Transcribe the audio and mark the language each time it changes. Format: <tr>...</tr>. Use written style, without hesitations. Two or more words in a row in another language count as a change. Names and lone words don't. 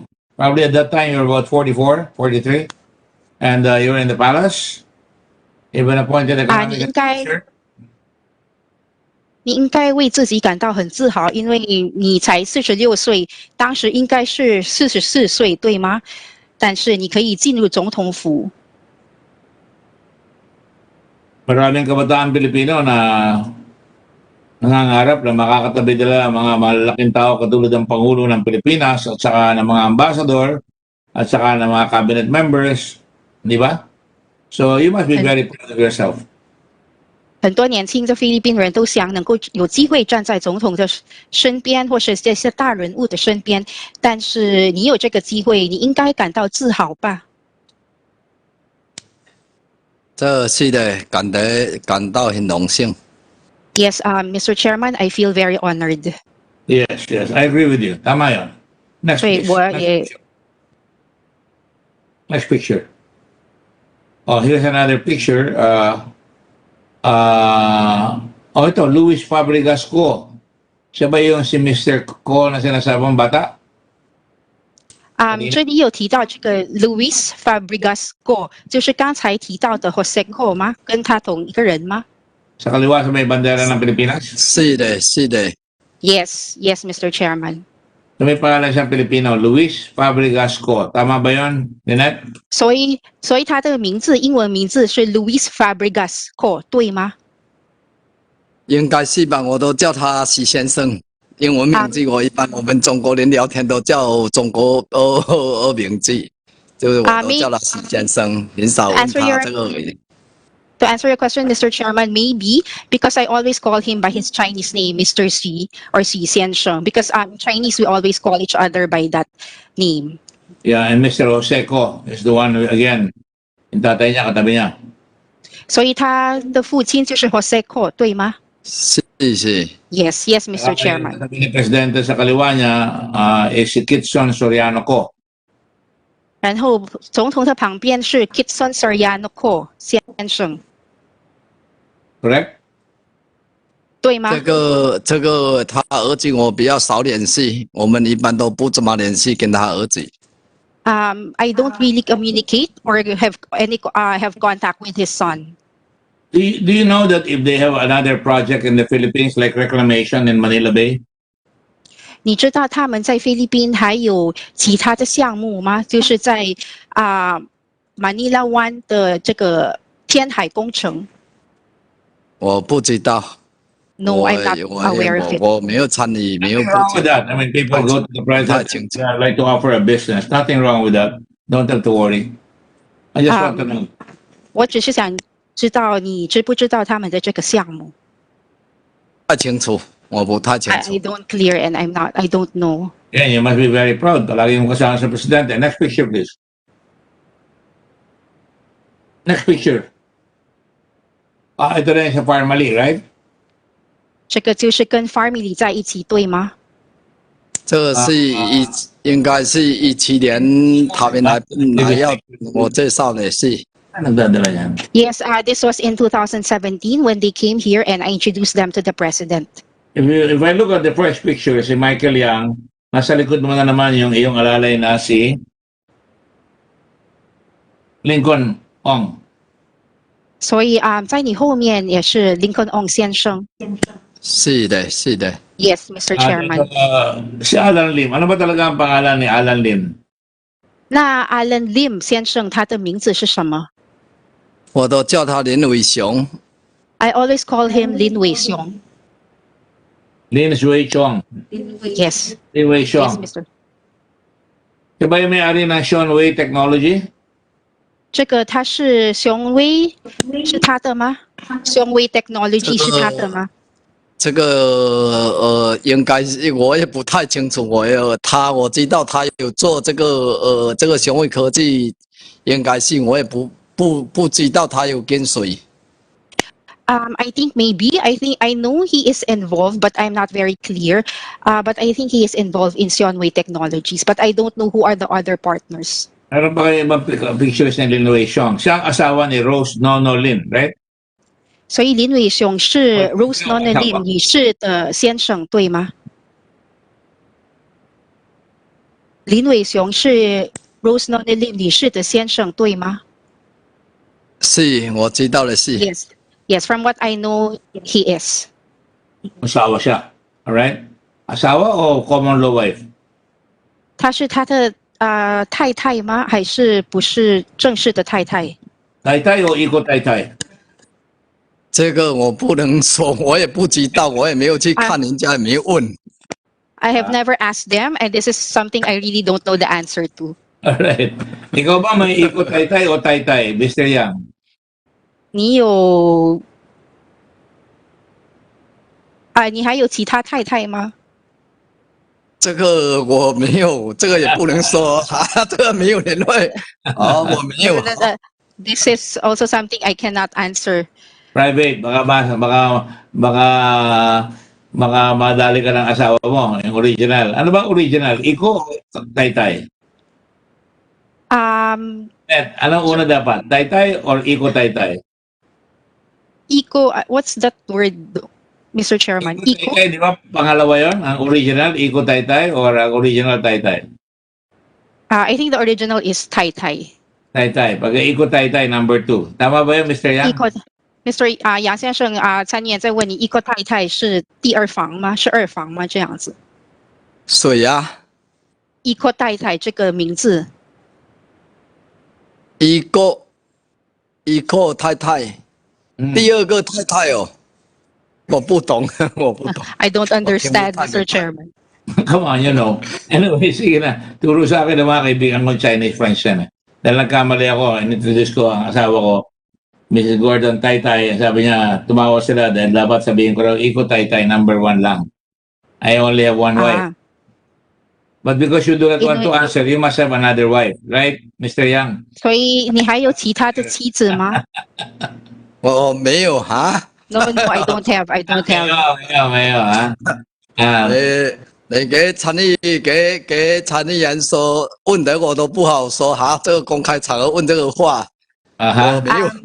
<en>Probably at that time you were about 44, 43. And you were in the palace. You've been appointed economic</en> <zh>你应该</zh> <en>advisor.</en> <zh>你应该为自己感到很自豪，因为你才46岁，当时应该是44岁，对吗？但是你可以进入总统府。</zh> <tl>Maraming kabataan Pilipino na nangangarap na makakatabi nila mga malalaking tao katulad ng Pangulo ng Pilipinas at saka ng mga ambassador at saka ng mga</tl> <en>cabinet members,</en> <tl>di ba?</tl> <en>So you must be very proud of yourself.</en> <zh>很多年轻的菲律宾人都想能够有机会站在总统的身边，或是这些大人物的身边。但是你有这个机会，你应该感到自豪吧？这是的，感到很荣幸。</zh> <en>Yes, Mr. Chairman, I feel very honored. Yes, I agree with you.</en> <tl>Tama yun. Next</tl> <zh>所以</zh> <en>picture.</en> <zh>我也</zh> <en>Next picture. Oh, here's another picture.</en> <tl>Ito, Luis Fabregas Ko. Siya ba yung si Mr. Ko na sinasabang bata?</tl> <zh>这里有提到这个 Luis Fabregas Ko， 就是刚才提到的 Jose Ko 吗？跟他同一个人吗</zh> <tl>Sa kaliwa sa may bandera ng Pilipinas?</tl> <zh>是的，是的，</zh> <en>？Yes, yes, Mr. Chairman.</en> <tl>So may pangalan siyang Pilipino, Luis Fabregas Ko. Tama ba yun, Lynette?</tl> <zh>所以他的名字英文名字是 Luis Fabregas Ko， 对吗？应该是吧？我都叫他许先生。英文名字我一般我们中国人聊天都叫中国名字，就是我都叫他许先生，很少问他这个。</zh> <en>To answer your question, Mr. Chairman, maybe because I always call him by his Chinese name, Mr. Xi or Xi Xiansheng, because Chinese we always call each other by that name. Yeah, and Mr. Jose Ko is the one who, again,</en> <tl>yung tatay niya, katabi niya.</tl> <zh>所以他的父亲就是 Jose Ko， 对吗？是是。</zh> <en>Yes, yes, Mr. Chairman.</en> <tl>Katabi ni Presidente sa kaliwa niya is si Kitson Soriano Ko.</tl> <zh>然后总统的旁边是 Kitson Soriano Ko 先生，</zh> <en>Correct?</en> <zh>对吗？这个他儿子我比较少联系，我们一般都不怎么联系跟他儿子。</zh> <en>I don't really communicate or have contact with his son. Do you know that if they have another project in the Philippines like reclamation in Manila Bay?</en> <zh>你知道他们在菲律宾还有其他的项目吗？就是在马尼拉湾的这个天海工程。我不知道。</zh> <en>No, I'm not aware of it.</en> <zh>我没有参与，没有。</zh> <en>Nothing wrong with that. I mean, people go to the president and like to offer a business. Nothing wrong with that. Don't have to worry. I just want to know.</en> <zh>我只是想知道你知不知道他们的这个项目？太清楚，我不太清楚。</zh> <en>I don't clear and I don't know. Yeah, you must be very proud.</en> <tl>Palagi mo kasama sa presidente.</tl> <en>Next picture, please. Next picture.</en> <tl>Ito na yung sa Farmally,</tl> <en>right?</en> <zh>这个就是跟 family 在一起，对吗？这个是应该是17年他们来要我介绍的是。</zh> <tl>Nagdadala yan.</tl> <en>Yes, this was in 2017 when they came here and I introduced them to the president. If I look at the first picture,</en> <tl>si Michael Yang, nasa likod mo na naman yung iyong alalay na si Lincoln Ong.</tl> <zh>所以在你后面也是 Lincoln Ong 先生。是的，是的。</zh> <en>Yes, Mr. Chairman.</en> <tl>Si Alan Lim. Ano ba talaga ang pangalan ni Alan Lim?</tl> <zh>那 Alan Lim 先生他的名字是什么？我都叫他林伟雄。</zh> <en>I always call him Lin Wei Xiong. Lin Wei Chong. Yes. Lin Wei Yes, Chong. Mr.</en> <tl>Siya ba yung may-ari ng Sean Wei Technology?</tl> <zh>这个他是雄威，是他的吗？雄威 Technology 是他的吗？这个应该是我也不太清楚。我知道他有做这个这个雄威科技，应该是我也不知道他有跟谁。</zh> <en>I think maybe. I know he is involved, but I'm not very clear. But I think he is involved in Sionway Technologies, but I don't know who are the other partners.</en> <tl>Meron ba kayo ibang pictures ni Lin Wei Xiong? Siya ang asawa ni Rose Nono Lin, right?</tl> <zh>所以林伟雄是哦 Rose 没有 Nona 看 Lim 过女士的先生，对吗？林伟雄是 Rose Nona Lim 女士的先生，对吗是我知道的是，</zh> <en>？Yes, yes. From what I know, he is.</en> <tl>Asawa siya. Alright? Asawa o</tl> <en>common law wife?</en> <zh>她是他的太太吗？还是不是正式的太太？</zh> <tl>Taytay o iko taytay?</tl> <zh>这个我不能说，我也不知道，我也没有去看，人家也没问。</zh> <en>I have never asked them, and this is something I really don't know the answer to. Alright.</en> <tl>Ikaw ba may iko taytay o taytay, Mr. Yang?</tl> <zh>你有你还有其他太太吗？这个我没有，这个也不能说啊，这个没有联络啊，我没有。</zh> <en>This is also something I cannot answer.</en> <tl>Private, baka madali ka ng asawa mo, yung original. Ano ba original? Iko o taytay? Net, anong una dapat? Taytay or iko taytay? Iko,</tl> <en>what's that word, Mr. Chairman?</en> <tl>Iko? Taytay, di ba? Pangalawa yon, ang original, iko taytay or ang original taytay?</tl> <en>I think the original is Tai Tai.</en> <tl>Taytay. Pag iko taytay, number 2. Tama ba yun, Mr. Yang?</tl> <zh>Mr. 杨先生参议员在问你，iko Tai Tai 是第二房吗？是二房吗？这样子。谁呀？iko Tai Tai 这个名字。一个太太，第二个太太哦，我不懂，我不懂。</zh> <en>I don't understand, Mr. Chairman. Come on, you know. Anyway,</en> <tl>sige na. Turo sa akin ng mga kaibigan ko</tl> <en>Chinese friends</en> <tl>yan. Dahil nagkamali ako, inintroduce ko ang asawa ko, Mrs. Gordon Taytay. Sabi niya, tumawa sila dahil dapat sabihin ko raw, iko Taytay, number 1 lang.</tl> <en>I only have one wife. But because you do not want to answer, you must have another wife, right, Mr. Yang?</en> <zh>所以你还有其他的妻子吗？我没有哈。</zh> <en>No, I don't have. I don't have.</en> <zh>没有啊。你给参议员说问的我都不好说哈，这个公开场合问这个话，我没有。</zh>